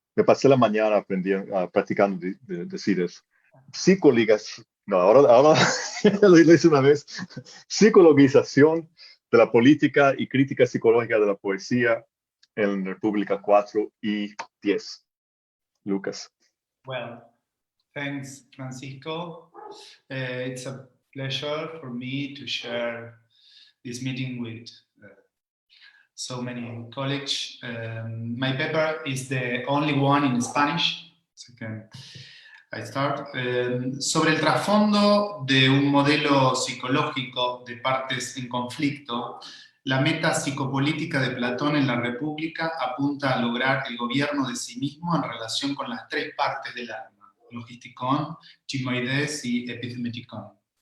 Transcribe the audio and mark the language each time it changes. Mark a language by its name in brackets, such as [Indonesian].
[Spanish] Me pasé la mañana practicando decir eso. Psicologización. No, ahora lo hice una vez. Psicologización de la política y crítica psicológica de la poesía en República 4 y 10. Lucas. [English] Well, thanks, Francisco. It's a pleasure for me to share this meeting with so many colleagues. My paper is the only one in Spanish, so I start. [Spanish] Sobre el trasfondo de un modelo psicológico de partes en conflicto, la meta psicopolítica de Platón en la República apunta a lograr el gobierno de sí mismo en relación con las tres partes del alma, logisticón, Charmides y epimeticón.